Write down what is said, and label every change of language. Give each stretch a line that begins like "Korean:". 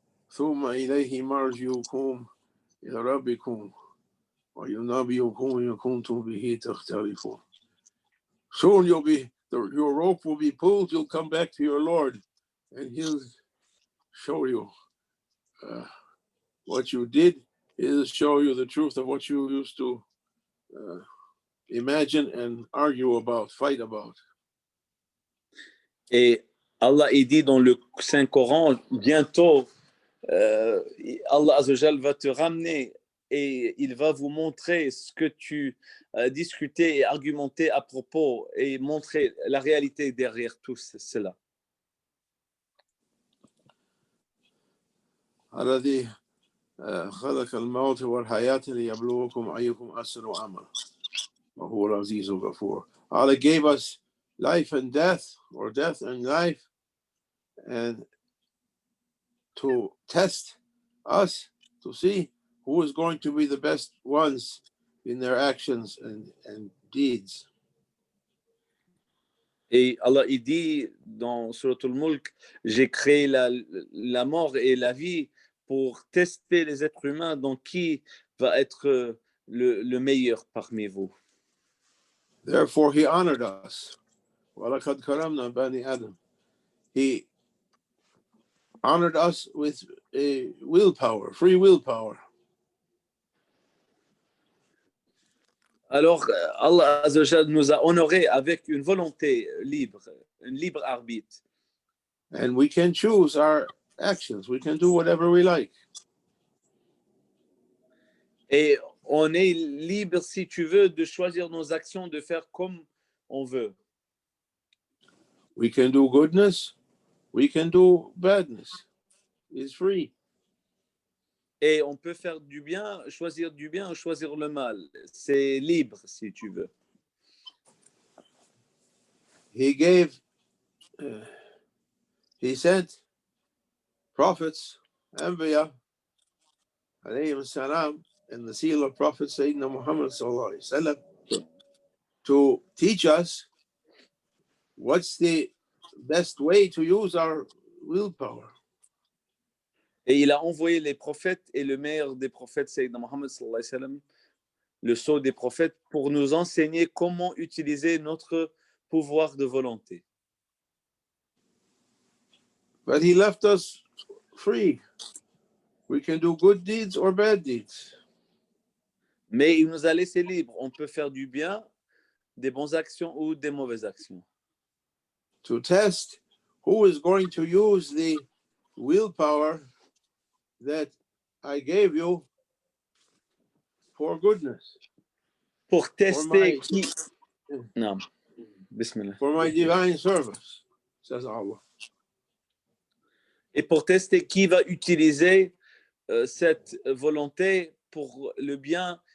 Arabic: ثم إليه مرجعكم إلى ربكم وينبئكم إن كنتم به تختلفون.
English: Soon your rope will be pulled. You'll come back to your Lord, and He'll show you what you did. He'll show you the truth of what you used to imagine and argue about, fight about.
French: Et Allah il dit dans le Saint-Coran, bientôt, Allah Azzawajal va te ramener et il va vous montrer ce que tu discutais et argumentais à propos et montrer la réalité derrière tout cela.
Arabic: الذي خلق الموت والحياة ليبلوكم أيكم أحسن عملا وهو العزيز الغفور.
English: Allah gave us life and death, or death and life, and to test us, to see who is going to be the best ones in their actions and deeds.
French: Et Allah il dit dans Surat al-Mulk, j'ai créé la mort et la vie pour tester les êtres humains, donc qui va être le meilleur parmi vous.
English: Therefore, He honored us.
Arabic: وَلَقَدْ كَرَمْنَا بَنِي آدَمَ.
English: He honored us with a willpower, free willpower.
French: Alors, Allah Azza wa Jal nous a honorés avec une volonté libre, un libre arbitre.
English: And we can choose our actions. We can do whatever we like.
French: Et on est libre, si tu veux, de choisir nos actions, de faire comme on veut.
English: We can do goodness. We can do badness. It's free.
French: Et on peut faire du bien, ou choisir le mal. C'est libre, si tu veux.
English: He sent prophets, Anbiya, alayhim salam, and the seal of Prophet Sayyidina Muhammad sallallahu alayhi wa sallam, to teach us what's the best way to use our willpower.
French: Et il a envoyé les prophètes et le meilleur des prophètes, Sayyidina Muhammad sallallahu alayhi wa sallam, le sceau des prophètes, pour nous enseigner comment utiliser notre pouvoir de volonté.
English: But he left us free. We can do good deeds or bad deeds.
French: Mais il nous a laissé libres. On peut faire du bien, des bonnes actions ou des mauvaises actions.
English: To test who is going to use the willpower that I gave you for goodness.
French: Pour tester
English: For my-
French: qui... Non. Bismillah.
English: For my divine service, says Allah.
French: Et pour tester qui va utiliser cette volonté pour le bien.